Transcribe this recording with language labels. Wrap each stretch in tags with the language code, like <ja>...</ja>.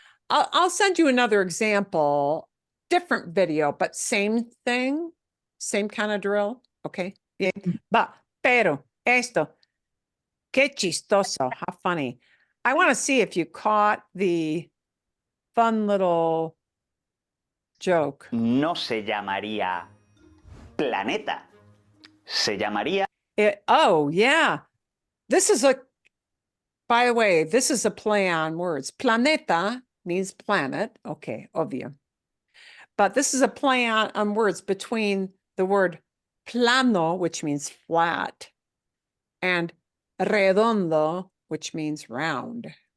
<en>I'll send you another example, different video, but same thing, same kind of drill. Okay. Bien.</en> <es>Pero esto, qué chistoso, how funny.</es> <en>I want to see if you caught the fun little joke.</en> <es>No se llamaría planeta, se llamaría...</es> <en>Oh, yeah. This is by the way, this is a play on words. Planeta means planet. Okay, obvio. But this is a play on words between the word plano, which means flat, and redondo, which means round.</en>